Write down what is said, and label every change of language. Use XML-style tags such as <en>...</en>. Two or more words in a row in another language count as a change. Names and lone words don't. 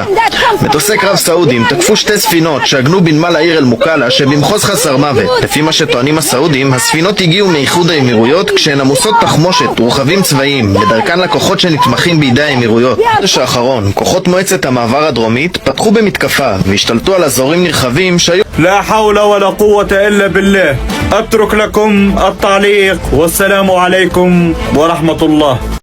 <he>מטוסי קרב סעודים תקפו שתי ספינות שעגנו בנמל העיר אל-מוקאלה שבמחוז חסר מוות. לפי מה שטוענים הסעודים, הספינות הגיעו מאיחוד האמירויות כשהן עמוסות תחמושת ורכבים צבאיים בדרכן לכוחות שנתמכים בידי האמירויות. בחודש האחרון כוחות מועצת המעבר הדרומית פתחו במתקפה והשתלטו על אזורים נרחבים שהיו</he> <ar>لا حول ولا قوة إلا بالله. أترك لكم التعليق والسلام عليكم ورحمة الله.</ar>